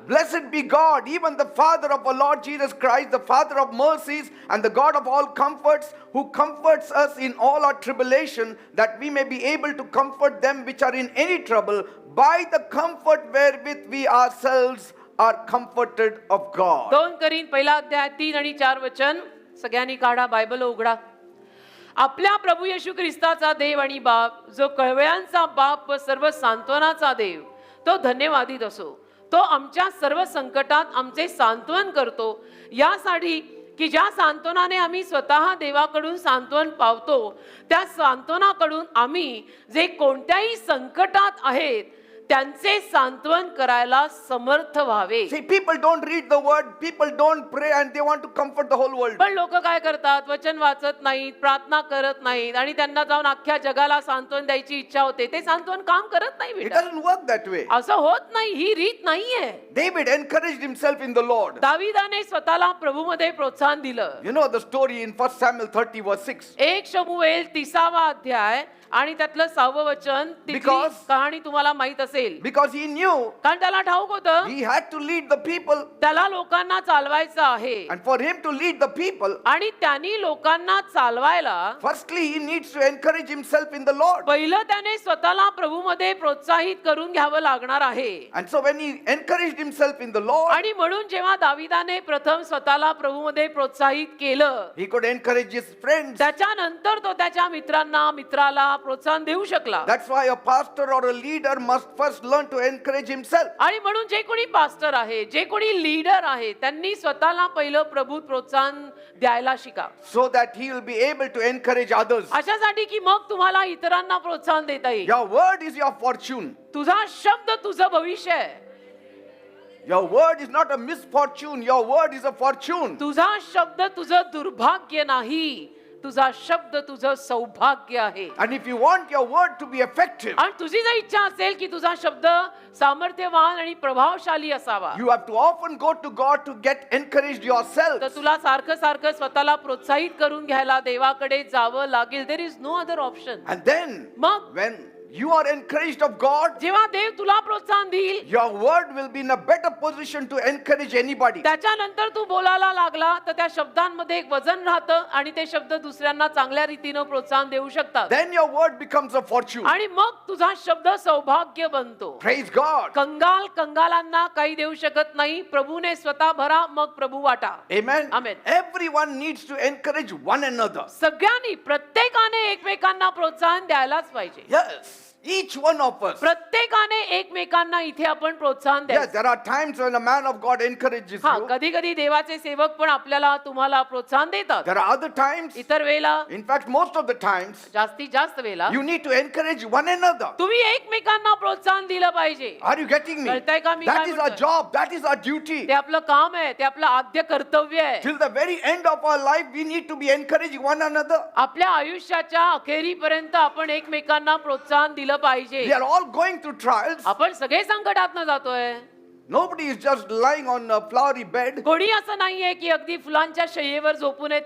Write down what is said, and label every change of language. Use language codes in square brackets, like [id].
[en] Blessed be God, even the Father of our Lord Jesus Christ, the Father of mercies and the God of all comforts, who comforts us in all our tribulation, that we may be able to comfort them which are in any trouble by the comfort wherewith we ourselves are comforted of God. [mr] 2 Corinth पहिला अध्याय 3 आणि 4 वचन सगळ्यांनी काढा, Bible उघडा. आपल्या प्रभू येशू ख्रिस्ताचा देव आणि बाप, जो कळवळ्यांचा बाप व सर्व सांत्वनाचा देव, तो धन्यवादित असो. तो आमच्या सर्व संकटात आमचे सांत्वन करतो, यासाठी की ज्या सांत्वनाने आम्ही स्वतः देवाकडून सांत्वन पावतो, त्या सांत्वनाकडून आम्ही जे कोणत्याही संकटात आहेत त्यांचे सांत्वन करायला समर्थ व्हावे. [en] See, people don't read the word, people don't pray, and they want to comfort the whole world. [mr] पण लोक काय करतात, वचन वाचत नाहीत, प्रार्थना करत नाहीत आणि त्यांना जाऊन अख्ख्या जगाला सांत्वन द्यायची इच्छा होते. ते सांत्वन काम करत नाही [en] It [mr] बेटा. [en] doesn't work that way. [mr] असं होत नाही, ही रीत नाहीये. [en] David encouraged himself in the Lord. [mr] दाविदाने स्वतःला प्रभूमध्ये प्रोत्साहन दिलं. [en] You know the story in 1 Samuel 30 verse 6. [mr] 1 शमूएल 30वा अध्याय आणि त्यातलं 6वं वचन, तिथली [en] Because- [mr] कहाणी तुम्हाला माहित असेल. [en] Because he knew [mr] कारण त्याला ठाऊक होतं [en] he had to lead the people, [mr] त्याला लोकांना चालवायचं आहे. [en] and for him to lead the people, [mr] आणि त्यांनी लोकांना चालवायला [en] firstly he needs to encourage himself in the Lord. [mr] पहिलं त्याने स्वतःला प्रभूमध्ये प्रोत्साहित करून घ्यावं लागणार आहे. [en] And so when he encouraged himself in the Lord, [mr] आणि म्हणून जेव्हा दाविदाने प्रथम स्वतःला प्रभूमध्ये प्रोत्साहित केलं, [en] he could encourage his friends. [mr] त्याच्यानंतर तो त्याच्या मित्राला प्रोत्साहन देऊ शकला. [en] That's why a pastor or a leader must first learn to encourage himself. [mr] आणि म्हणून जे कोणी पास्टर आहे, जे कोणी लीडर आहे, त्यांनी स्वतःला पहिलं प्रभू प्रोत्साहन द्यायला शिका, [en] So that he will be able to encourage others. [mr] अशासाठी की मग तुम्हाला इतरांना प्रोत्साहन देता येईल. [en] Your word is your fortune. [mr] तुझा शब्द तुझं भविष्य आहे. [en] Your word is not a misfortune. Your word is a fortune. [mr] तुझा शब्द तुझं दुर्भाग्य नाही, तुझा शब्द तुझं सौभाग्य आहे. [en] And if you want your word to be effective, [mr] आणि तुझी जर इच्छा असेल की तुझा शब्द सामर्थ्यवान आणि प्रभावशाली असावा, [en] you have to often go to God to get encouraged yourself. [mr] तर तुला सारखं सारखं स्वतःला प्रोत्साहित करून घ्यायला देवाकडे जावं लागेल. [en] There is no other option. And then, [mr] मग [en] when you are encouraged of God, [mr] जेव्हा देव तुला प्रोत्साहन देईल, [en] your word will be in a better position to encourage anybody. [mr] त्याच्यानंतर तू बोलायला लागला तर त्या शब्दांमध्ये एक वजन राहतं आणि ते शब्द दुसऱ्यांना चांगल्या रीतीनं प्रोत्साहन देऊ शकतात. [en] Then your word becomes a fortune. [mr] आणि मग तुझा शब्द सौभाग्य बनतो. [en] Praise God. [mr] कंगाल कंगालांना काही देऊ शकत नाही. प्रभूने स्वतः भरा, मग प्रभू वाटा. [en] Amen. Amen. Everyone needs to encourage one another. [mr] सगळ्यांनी प्रत्येकाने एकमेकांना प्रोत्साहन द्यायलाच पाहिजे. [en] Yes. Each one of us. [mr] प्रत्येकाने एकमेकांना इथे आपण प्रोत्साहन [en] Yes, [mr] द्यायचं. [en] there are times when a man of God encourages [mr] हा, [en] you. [mr] कधी कधी देवाचे सेवक पण आपल्याला तुम्हाला प्रोत्साहन देतात. [en] There are other times, [mr] इतर वेळेला, [en] in fact, most of the times, [mr] जास्तीत जास्त वेळेला [en] you need to encourage one another. [mr] तुम्ही एकमेकांना प्रोत्साहन दिलं पाहिजे. [en] Are you getting me? [mr] कळतंय का मी [en] That [mr] काय [en] is our [mr] म्हणतोय? [en] job. That is our duty. [mr] ते आपलं काम आहे, ते आपलं आद्य कर्तव्य आहे. [en] Till the very end of our life, we need to be encouraging one another. [mr] आपल्या आयुष्याच्या अखेरीपर्यंत आपण एकमेकांना प्रोत्साहन दिलं पाहिजे. [en] We are all going through trials. [mr] आपण सगळे संकटातनं जातोय. [en] Nobody is just lying on a flowery bed. [mr] कोणी असं नाहीये की अगदी फुलांच्या शय्येवर झोपून आहे.